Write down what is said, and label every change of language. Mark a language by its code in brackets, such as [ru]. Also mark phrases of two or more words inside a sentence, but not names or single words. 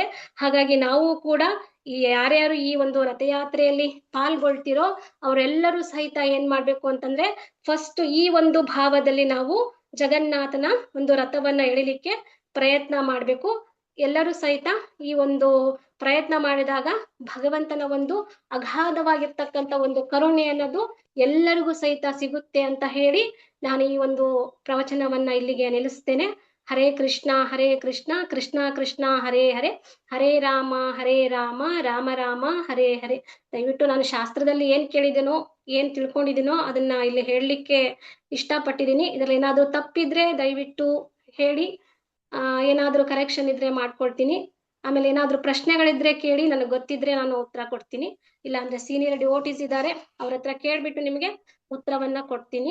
[kn] ಹಾಗಾಗಿ ನಾವು ಕೂಡ ಯಾರ್ಯಾರು ಈ ಒಂದು ರಥಯಾತ್ರೆಯಲ್ಲಿ ಪಾಲ್ಗೊಳ್ತಿರೋ ಅವರೆಲ್ಲರೂ ಸಹಿತ ಏನ್ ಮಾಡ್ಬೇಕು ಅಂತಂದ್ರೆ ಫಸ್ಟ್ ಈ ಒಂದು ಭಾವದಲ್ಲಿ ನಾವು ಜಗನ್ನಾಥನ ಒಂದು ರಥವನ್ನ ಎಳಿಲಿಕ್ಕೆ ಪ್ರಯತ್ನ ಮಾಡ್ಬೇಕು. ಎಲ್ಲರೂ ಸಹಿತ ಈ ಒಂದು ಪ್ರಯತ್ನ ಮಾಡಿದಾಗ ಭಗವಂತನ ಒಂದು ಅಗಾಧವಾಗಿರ್ತಕ್ಕಂಥ ಒಂದು ಕರುಣೆ ಅನ್ನೋದು ಎಲ್ಲರಿಗೂ ಸಹಿತ ಸಿಗುತ್ತೆ ಅಂತ ಹೇಳಿ ನಾನು ಈ ಒಂದು ಪ್ರವಚನವನ್ನ ಇಲ್ಲಿಗೆ ನಿಲ್ಲಿಸ್ತೇನೆ. [sa] ಹರೇ ಕೃಷ್ಣ ಕೃಷ್ಣ ಕೃಷ್ಣ ಹರೇ ಹರೇ, ಹರೇ ರಾಮ ರಾಮ ರಾಮ ಹರೇ ಹರೇ. [kn] ದಯವಿಟ್ಟು ನಾನು ಶಾಸ್ತ್ರದಲ್ಲಿ ಏನ್ ಕೇಳಿದೆನೋ ಏನ್ ತಿಳ್ಕೊಂಡಿದ್ದೀನೋ ಅದನ್ನ ಇಲ್ಲಿ ಹೇಳಲಿಕ್ಕೆ ಇಷ್ಟಪಟ್ಟಿದ್ದೀನಿ. ಇದ್ರಲ್ಲಿ ಏನಾದ್ರೂ ತಪ್ಪಿದ್ರೆ ದಯವಿಟ್ಟು ಹೇಳಿ, ಏನಾದ್ರೂ ಕರೆಕ್ಷನ್ ಇದ್ರೆ ಮಾಡ್ಕೊಳ್ತೀನಿ. ಆಮೇಲೆ ಏನಾದ್ರೂ ಪ್ರಶ್ನೆಗಳಿದ್ರೆ ಕೇಳಿ, ನನಗೆ ಗೊತ್ತಿದ್ರೆ ನಾನು ಉತ್ತರ ಕೊಡ್ತೀನಿ. ಇಲ್ಲ ಅಂದ್ರೆ [en] senior devotees [kn] ಇದ್ದಾರೆ, ಅವ್ರ ಹತ್ರ ಕೇಳ್ಬಿಟ್ಟು ನಿಮಗೆ ಉತ್ತರವನ್ನ ಕೊಡ್ತೀನಿ.